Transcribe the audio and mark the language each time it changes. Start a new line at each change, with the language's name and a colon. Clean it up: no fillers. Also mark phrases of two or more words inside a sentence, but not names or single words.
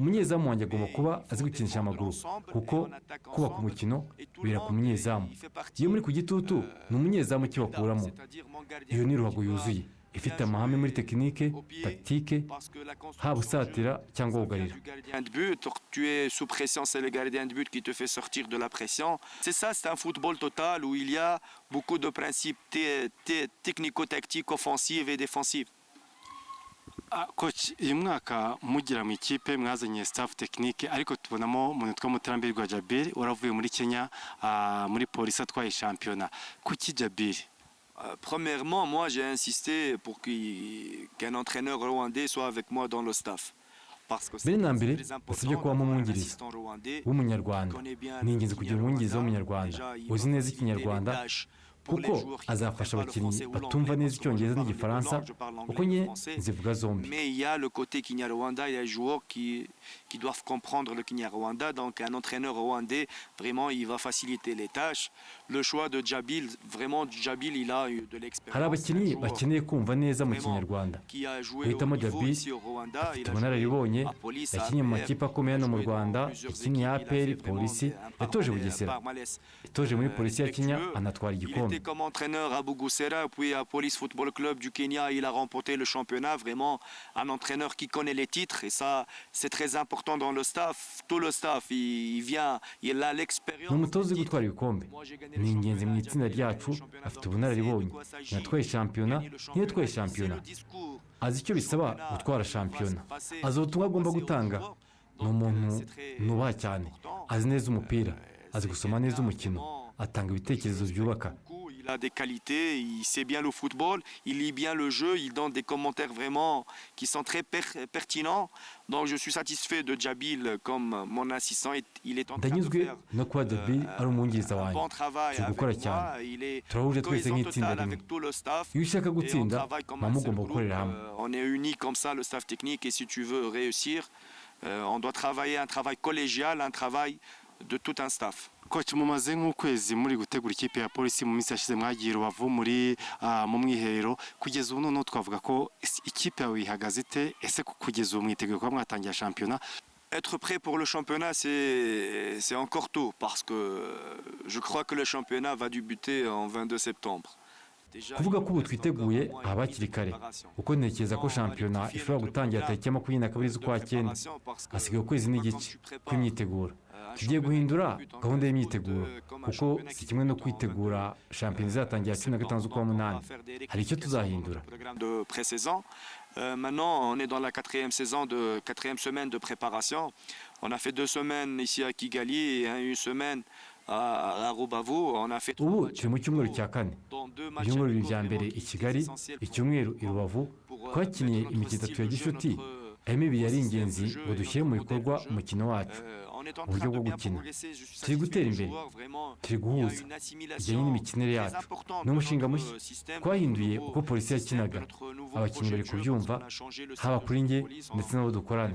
Kinyarwanda: umunyezamu wanjye agomba kuba azi gukinisha amaguru kuko kubaka umukino bira ku munyezamu iyo muri ku gitutu ni umunyezamu ukibakuramo iyo ni ruhago yuzuye ifite amahame muri tekinike tactique haba usatira cyangwa wugarira
French: tu es sous pression c'est le gardien de but qui te fait sortir de la pression c'est ça c'est un football total où il y a beaucoup de principes technico-tactiques offensives et défensives.
Kinyarwanda: Coach uyu mwaka mugira mu ikipe mwazanye
French: staff technique
Kinyarwanda: ariko tubonamo umuntu witwa Mutarambirwa Djabel waravuye muri Kenya muri polisi atwaye shampiyona kuki Djabel?
French: Premièrement, moi j'ai insisté pour qu'un entraîneur rwandais soit avec moi dans le staff.
Kinyarwanda: mbere na mbere basabye kubamo umwungiriza w'umunyarwanda ni ingenzi kugira umwungiriza w'umunyarwanda uzi neza ikinyarwanda kuko azafasha abakinnyi batumva neza icyongereza n'igifaransa kuko nye nzivuga zombi.
French: Mais il y a le côté Kinyarwanda, il y a des joueurs qui doivent comprendre le Kinyarwanda, donc un entraîneur rwandais vraiment il va faciliter les tâches. Le choix de Djabel, vraiment Djabel il a eu de l'expérience.
Kinyarwanda: hari abakinnyi bakeneye kumva neza mu kinyarwanda guhitamo Djabel afite ubunararibonye yakinnye mu makipe akomeye hano mu Rwanda yakinnye APR polisi yatoje Bugesera yatoje muri polisi ya Kenya anatwara igikombe.
French: Comme entraîneur à Bugusera, puis à Police Football Club du Kenya, il a remporté le championnat. Vraiment, un entraîneur qui connaît les titres. Et ça, c'est très important dans le staff. Tout le staff, il vient, il a l'expérience.
Kinyarwanda: ni umutoza uri gutwara ibikombe ni ingenzi mu itsinda ryacu afite ubunararibonye yatwaye shampiyona ntiyatwaye shampiyona azi icyo bisaba gutwara shampiyona azi ubutumwa agomba gutanga ni umuntu nubaha cyane azi neza umupira azi gusoma neza umukino atanga ibitekerezo byubaka.
French: Il a des qualités, il sait bien le football, il lit bien le jeu, il donne des commentaires vraiment qui sont très pertinents. Donc je suis satisfait de Djabel comme mon assistant. Il est en train de faire
Kinyarwanda: no kuba Djabel ari umwungiriza wanjye si gukora cyane turahuje twese nk'itsinda rimwe iyo ushaka gutsinda muba mugomba gukorera hamwe.
French: On est unis comme ça le staff technique et si tu veux réussir on doit travailler un travail collégial, un travail de tout un staff.
Kinyarwanda: Coach mumaze nk'ukwezi muri gutegura ikipe ya polisi mu minsi yashize mwagiye Rubavu muri mu mwiherero kugeza ubu noneho twavuga ko ikipe yawe ihagaze ite ese kugeza ubu mwiteguye kuba mwatangira shampiyona?
French: Être prêt pour le championnat c'est encore tôt parce que je crois que le championnat va débuter en 22 septembre.
Kinyarwanda: kuvuga ko ubu twiteguye haba hakiri kare kuko ntekereza ko shampiyona ishobora gutangira tariki ya 22 z'ukwa cyenda hasigaye ukwezi n'igice kw'imyiteguro. tugiye guhindura gahunda y'imyiteguro kuko si kimwe no kwitegura shampiyona izatangira 15 z'ukwa munani hari icyo tuzahindura.
French: Maintenant, on est dans la quatrième semaine de préparation. On a fait 2 semaines ici à Kigali et une semaine à Rubavu. On a fait 3
Kinyarwanda: ubu turi mu cyumweru cya kane ibyumweru bibiri bya mbere i Kigali icyumweru i Rubavu twakiniye imikino 3 ya gishuti harimo ibiri yari ingenzi ngo dushyire mu bikorwa umukino wacu uburyo bwo gukina turi gutera imbere turi guhuza bijyanye n'imikinire yacu ni umushinga mushya twahinduye uko polisi yakinaga abakinnyi bari kubyumva haba kuri njye ndetse n'abo dukorana